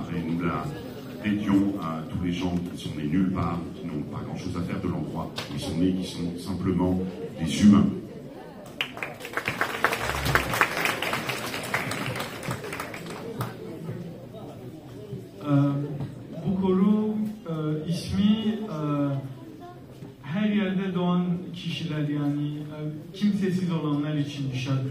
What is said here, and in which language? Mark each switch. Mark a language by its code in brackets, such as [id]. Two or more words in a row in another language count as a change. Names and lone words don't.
[fr] Et nous la dédions à tous les gens qui sont nés nulle part, qui n'ont pas grand-chose à faire de l'endroit où ils sont nés, qui sont simplement des humains. [tr] Bu koru ismi her yerde doğan kişiler, yani kimsesiz olanlar için bir şarkı.